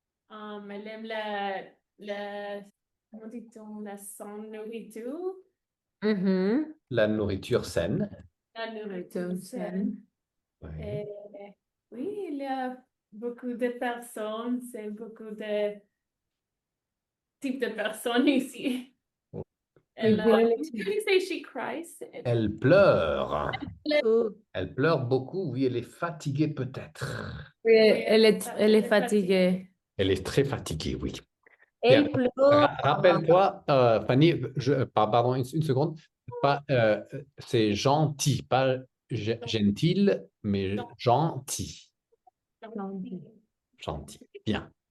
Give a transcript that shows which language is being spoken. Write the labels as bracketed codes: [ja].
[fr] Elle aime comment dit-on, la sans nourriture, Mhm. La nourriture saine. la nourriture saine. Oui. Et, oui, il y a beaucoup de personnes, c'est beaucoup de types de personnes ici. [en] Elle, can you say she cries? [fr] Elle pleure. Oh, Elle pleure beaucoup. Oui, elle est fatiguée peut-être. oui, elle est fatiguée. Elle est très fatiguée, oui. Bien. Elle pleure. Rappelle-toi, Fanny, pardon, une seconde. Pas, c'est gentil, pas gentil, mais gentil. Gentil. Bien.